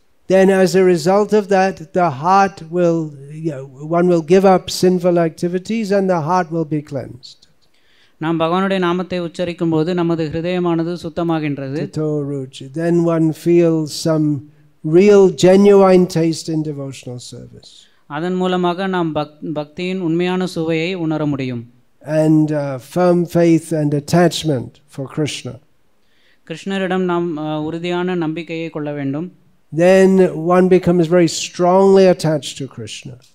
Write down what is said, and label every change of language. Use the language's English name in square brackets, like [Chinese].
[English] Then as a result of that, the heart will, one will give up sinful activities and the heart will be cleansed. [Tamil] நாம் பகவானுடைய நாமத்தை உச்சரிக்கும் போது நமது ஹிருதயமானது சுத்தமாகின்றது. [English] Then one feels some real genuine taste in devotional service. [Tamil] அதன் மூலமாக நாம் பக்தியின் உண்மையான சுவையை உணர முடியும். [English] And firm faith and attachment for Krishna. [Tamil] கிருஷ்ணரிடம் நாம் உறுதியான நம்பிக்கையை கொள்ள வேண்டும். [English] Then one becomes very strongly attached to Krishna.